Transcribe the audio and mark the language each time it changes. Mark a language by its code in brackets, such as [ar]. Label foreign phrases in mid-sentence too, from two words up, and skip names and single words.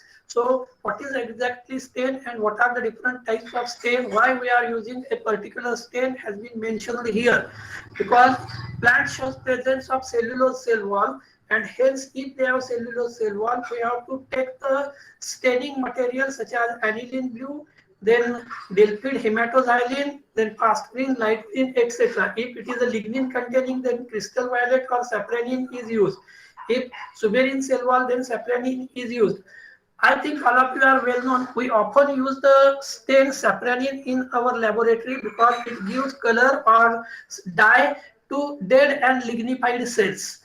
[en] So what is exactly stain and what are the different types of stain, why we are using a particular stain has been mentioned here, because plant shows presence of cellulose cell wall, and hence if they have cellulose cell wall we have to take the staining material such as aniline blue, then delpid hematoxylin, then pasquin, lightin, etc. If it is a lignin containing, then crystal violet or sapranine is used. If suberin cell wall, then sapranine is used. I think all of you are well known. We often use the stain sapranine in our laboratory because it gives color or dye to dead and lignified cells.